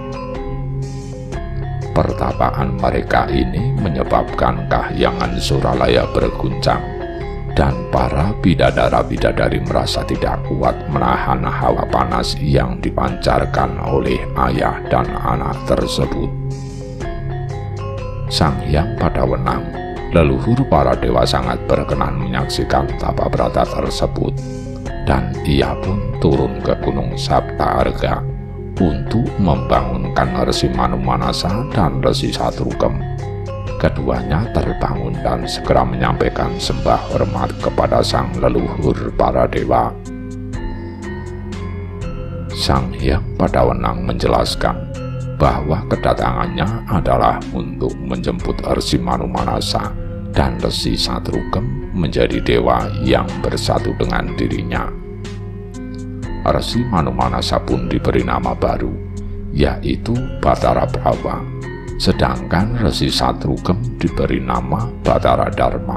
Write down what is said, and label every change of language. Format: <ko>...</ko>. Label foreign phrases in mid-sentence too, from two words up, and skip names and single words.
<id>Pertapaan mereka ini menyebabkan kahyangan Suralaya berguncang, dan para bidadara-bidadari merasa tidak kuat menahan hawa panas yang dipancarkan oleh ayah dan anak tersebut. Sang Hyang Padawenang, leluhur para dewa, sangat berkenan menyaksikan tapa brata tersebut, dan ia pun turun ke Gunung Saptaarga untuk membangunkan Resi Manumanasa dan Resi Satrugem. Keduanya terbangun dan segera menyampaikan sembah hormat kepada sang leluhur para dewa. Sang Hyang Padawenang menjelaskan bahwa kedatangannya adalah untuk menjemput Resi Manumanasa dan Resi Satrugem menjadi dewa yang bersatu dengan dirinya. Resi Manumanasa pun diberi nama baru, yaitu Batara Prawa, sedangkan Resi Satrugem diberi nama Batara Dharma.</id>